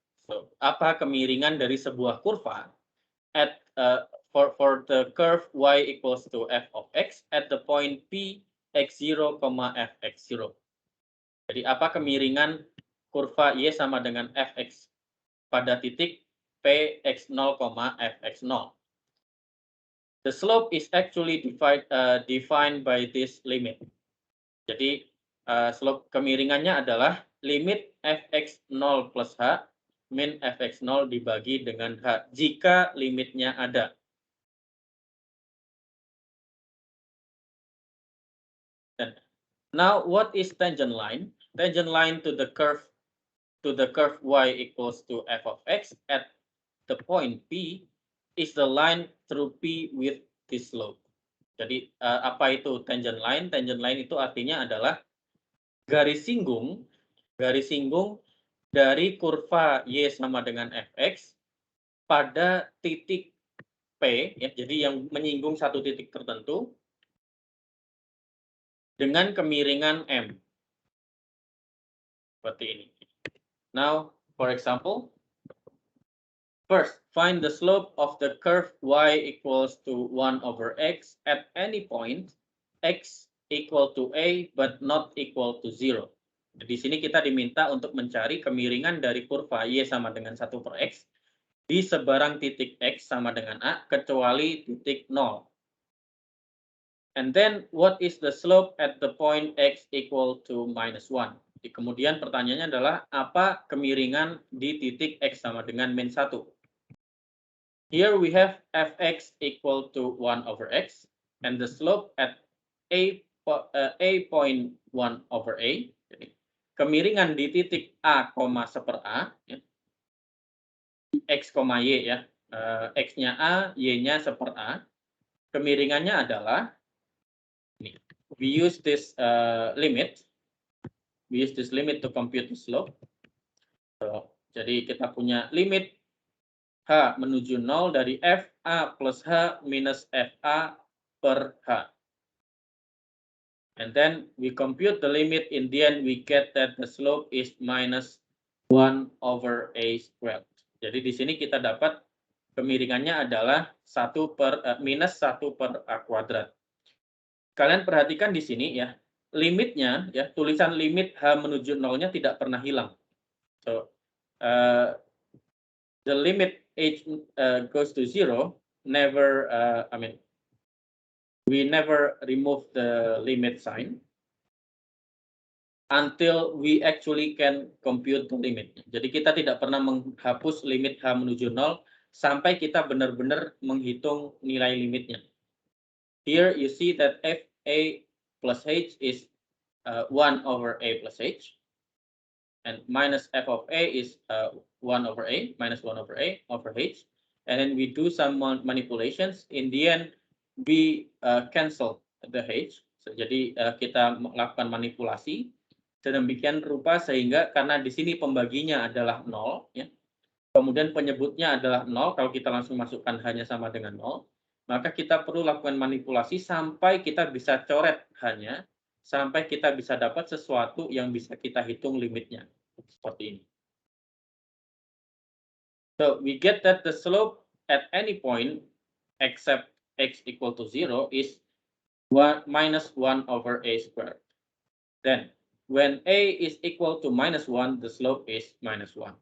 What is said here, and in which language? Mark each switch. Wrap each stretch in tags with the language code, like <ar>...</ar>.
<en>So,</en> <id>apa kemiringan dari sebuah kurva</id> <en>at for the curve y equals to f of x at the point p x0, fx0.</en> <id>Jadi apa kemiringan kurva y sama dengan fx pada titik p x0, fx0.</id> <en>The slope is actually defined by this limit.</en> <id>Jadi slope kemiringannya adalah limit fx0 plus h min fx0 dibagi dengan h jika limitnya ada.</id> <en>Now, what is tangent line? Tangent line to the curve y equals to f of x at the point P is the line through P with this slope.</en> <id>Jadi apa itu tangent line? Tangent line itu artinya adalah garis singgung dari kurva y sama dengan fx pada titik P, ya, jadi yang menyinggung satu titik tertentu dengan kemiringan M. Seperti ini.</id> <en>Now, for example, first, find the slope of the curve y equals to 1 over x at any point x equal to a but not equal to 0.</en> <id>Di sini kita diminta untuk mencari kemiringan dari kurva y sama dengan 1 per x di sebarang titik x sama dengan a kecuali titik 0.</id> <en>And then, what is the slope at the point x equal to minus 1?</en> <id>Kemudian pertanyaannya adalah, apa kemiringan di titik x sama dengan min 1?</id> <en>Here we have fx equal to 1 over x, and the slope at a point 1 over a.</en> <id>kemiringan di titik A, seper A, ya, X, Y ya, X-nya A, Y-nya seper A, kemiringannya adalah, ini,</id> <en>we use this limit to compute the slope.</en> <id>So, jadi kita punya limit H menuju 0 dari F A plus H minus FA per H.</id> <en>And then we compute the limit, in the end we get that the slope is minus 1 over A squared.</en> <id>Jadi di sini kita dapat kemiringannya adalah minus 1 per A kuadrat. Kalian perhatikan di sini ya, limitnya ya, tulisan limit H menuju 0-nya tidak pernah hilang.</id> <en>So, the limit H goes to 0, never, we never remove the limit sign until we actually can compute the limit.</en> <id>Jadi kita tidak pernah menghapus limit H menuju 0 sampai kita benar-benar menghitung nilai limitnya.</id> <en>Here you see that FA plus H is 1 over A plus H, and minus F of A is 1 over A, minus 1 over A over H. And then we do some manipulations. In the end, we cancel the H.</en> <id>So, jadi kita melakukan manipulasi sedemikian rupa sehingga karena di sini pembaginya adalah 0, ya, kemudian penyebutnya adalah 0, kalau kita langsung masukkan hanya sama dengan 0, maka kita perlu lakukan manipulasi sampai kita bisa coret hanya, sampai kita bisa dapat sesuatu yang bisa kita hitung limitnya. Seperti ini.</id> <en>So, we get that the slope at any point except x equal to 0 is minus 1 over A squared. Then, when A is equal to minus 1, the slope is minus 1.</en>